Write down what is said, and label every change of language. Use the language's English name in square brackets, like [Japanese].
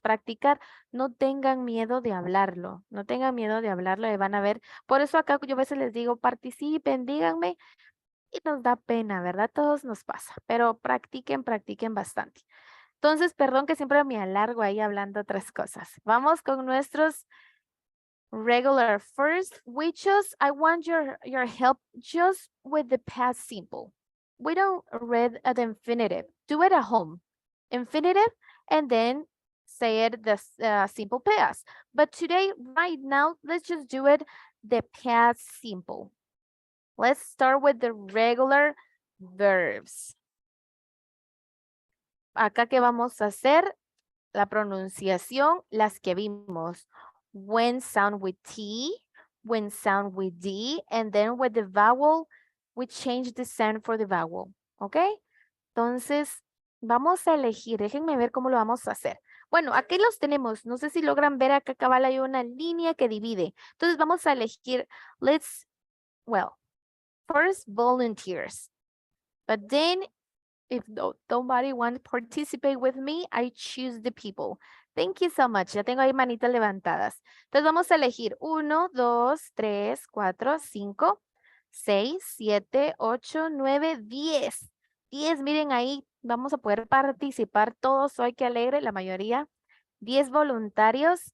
[Spanish] Practicar, no tengan miedo de hablarlo. No tengan miedo de hablarlo y van a ver. Por eso acá yo a veces les digo, participen, díganme. Y nos da pena, ¿verdad? Todos nos pasa. Pero practiquen bastante. Entonces, perdón que siempre me alargo ahí hablando otras cosas. Vamos con nuestros regular. [English] First, I want your help just with the past simple. We don't read the infinitive. Do it at home. Infinitive, and then say it the simple past. But today, right now, let's just do it the past simple. Let's start with the regular verbs. [Spanish] acá que vamos a hacer la pronunciación, las que vimos. [English] When sound with T, when sound with D, and then with the vowel, we change the sound for the vowel. [Spanish] ¿Ok? Entonces, vamos a elegir. Déjenme ver cómo lo vamos a hacer. Bueno, aquí los tenemos. No sé si logran ver acá cabal hay una línea que divide. Entonces, vamos a elegir. [English] First volunteers. But then, if nobody wants to participate with me, I choose the people. Thank you so much. [Spanish] Ya tengo ahí manitas levantadas. Entonces vamos a elegir 1, 2, 3, 4, 5, 6, 7, 8, 9, 10. 10, miren ahí, vamos a poder participar todos. Hoy qué alegre, la mayoría. 10 voluntarios.